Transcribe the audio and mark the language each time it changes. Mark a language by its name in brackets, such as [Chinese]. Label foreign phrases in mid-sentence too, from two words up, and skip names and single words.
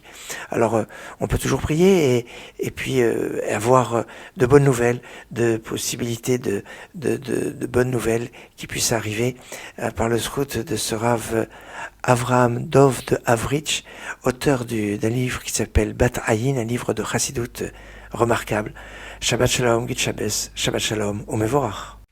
[French] Alors on peut toujours prier et puis avoir de bonnes nouvelles, de possibilités de bonnes nouvelles qui puissent arriver par le zchut de ce Rav Avraham Dov de Avrich, auteur d'un livre qui s'appelle Bat Ayin, un livre de chassidut remarquable. [Hebrew] שבת שלום, [Yiddish] גוט שבת, [Hebrew] שבת שלום, ומבורך.